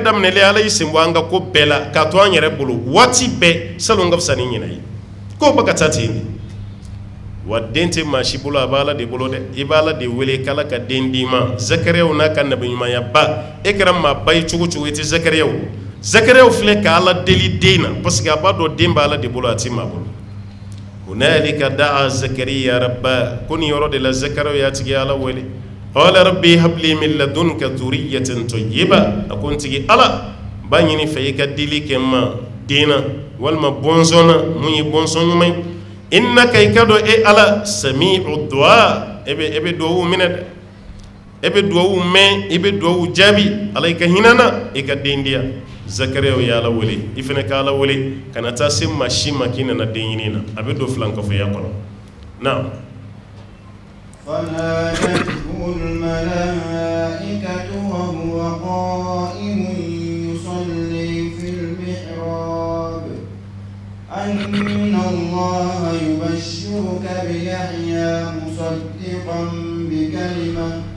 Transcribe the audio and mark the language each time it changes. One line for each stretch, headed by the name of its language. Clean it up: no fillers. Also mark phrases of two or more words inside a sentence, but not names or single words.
Bambara: daminɛlen ala y'i sen bɔ an ka ko bɛɛ la k'a to an yɛrɛ bolo waati bɛɛ salon ka fisa ni ɲinɛ ye k'o bɛ ka taa ten de wa den tɛ maa si bolo a bɛ ala de bolo dɛ i bɛ ala de wele k'ala ka den d'i ma zakariyaw n'a ka nabiɲumanya ba e kɛra maa ba ye cogo cogo i tɛ zakariyaw zakariyaw filɛ ka ala deli den na
French: parce que
Bambara: a b'a dɔn den bɛ ala de bolo a tɛ maa bolo
Arabic: هنالك دعا زكريا ربه
Bambara: ko nin yɔrɔ de la zakariyaw y'a tigi ala wele
Arabic: قال رب هب لي من لدنك ذرية طيبة
Bambara: a ko n tigi ala n b'a ɲini fɛ i ka dili kɛ n ma den na walima bɔnsɔn na mun ye bɔnsɔn ɲuman ye innaka i ka dɔn e ala
Arabic: سميع الدعاء
Bambara: e bɛ duwawu minɛ dɛ e bɛ duwawu mɛn i bɛ duwawu jaabi ala i ka hinɛ na i ka den diya zakariyaw ye ala wele i fana ka ala wele kana taa se maa si ma k'i nana den ɲini na a bɛ don filankɔfɛya kɔnɔ na
Arabic: فنادته الملائكة وهو قائم يصلي في المحراب أن الله يبشرك بيحيى مصدقا بكلمة